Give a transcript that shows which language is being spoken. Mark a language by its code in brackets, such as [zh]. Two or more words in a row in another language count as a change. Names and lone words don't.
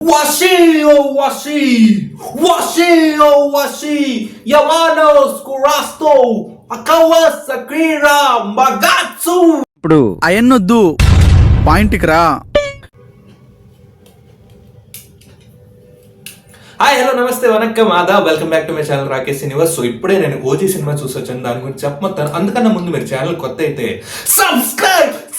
[te] Washi, oh washi, washi, oh washi, Yamanos, Kurasto, Akawa, Sakira, Magatsu. ఇప్పుడు అయన్నొద్దు పాయింట్కి రా. [en] Hi hello namaste vanakkam aadab welcome back to my channel Rakesh Universe. [te] సో ఇప్పుడే నేను ఓజీ సినిమా చూసి వచ్చాను, దాని గురించి చెప్పమంటాను. అందుకన్నా ముందు మీరు ఛానల్ కొత్త అయితే సబ్స్క్రైబ్